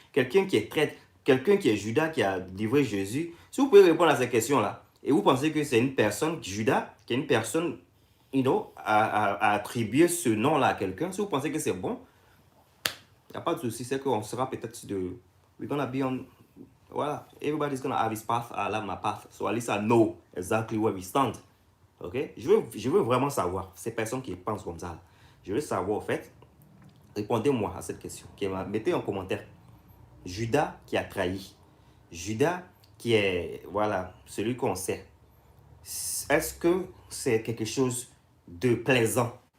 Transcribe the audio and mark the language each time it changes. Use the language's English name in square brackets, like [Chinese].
[French] Quelqu'un qui est traître, quelqu'un qui est Judas, qui a livré Jésus? Si vous pouvez répondre à ces questions-là, et vous pensez que c'est une personne, Judas, qui est une personne, à attribuer ce nom-là à quelqu'un, si vous pensez que c'est bon, il n'y a pas de souci, c'est qu'on sera peut-être de... [English] We're gonna be on... Voilà, everybody's gonna have his path, I'll have my path. So at least I know exactly where we stand. Ok? [French] Je veux vraiment savoir, ces personnes qui pensent comme ça, je veux savoir, en fait, répondez-moi à cette question. Mettez en commentaire. Judas qui a trahi. Judas qui est, voilà, celui qu'on sait. Est-ce que c'est quelque chose de plaisant?